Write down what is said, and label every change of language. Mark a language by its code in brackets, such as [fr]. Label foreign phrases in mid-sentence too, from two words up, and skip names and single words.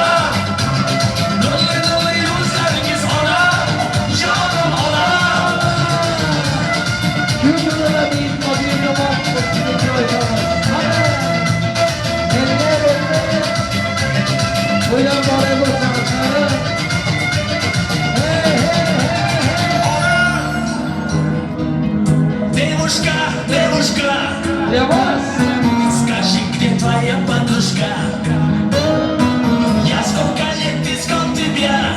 [uz] Nurli yuzlaringiz ona. Jonim ona. O'ylab boray bo'lsangiz. [ru] Девушка, [tr] Yavaş. [ru] скажи, где твоя подружка? Я сколько лет искал тебя.